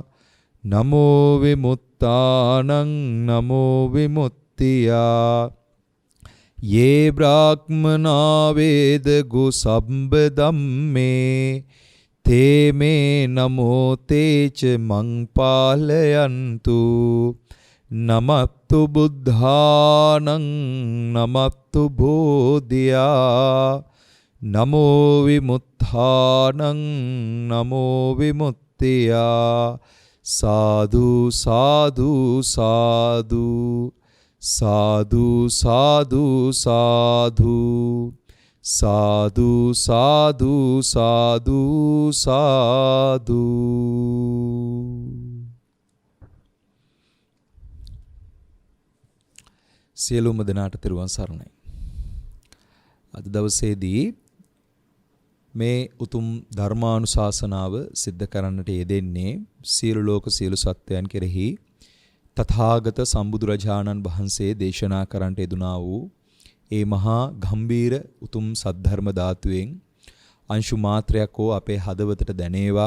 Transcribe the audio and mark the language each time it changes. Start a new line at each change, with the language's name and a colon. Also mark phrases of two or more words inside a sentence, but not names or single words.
Pali: නමෝ විමුක්තානං නමෝ විමුක්තියා යේ බ්‍රාහ්මනා වේදගු සම්බ ධම්මේ තේ මේ නමෝ තේච මං පාලයන්තු නමත්තු බුද්ධානං නමත්තු බෝධියා නමෝ විමුක්තානං නමෝ විමුක්තියා සාදු සාදු සාදු සාදු සාදු සාදු සාදු සාදු සාදු සාදු.
Sinhala: සියලුම දෙනාට තෙරුවන් සරණයි. අද දවසේදී මේ උතුම් ධර්මානුශාසනාව සිද්ධ කරන්නට යෙදෙන්නේ සියලු ලෝක සියලු සත්වයන් කෙරෙහි තථාගත සම්බුදුරජාණන් වහන්සේ දේශනා කරන්නට යෙදුනා වූ ඒ මහා ගම්බීර උතුම් සද්ධර්ම ධාතුවෙන් අංශු මාත්‍රයක් හෝ අපේ හදවතට දැනේවා.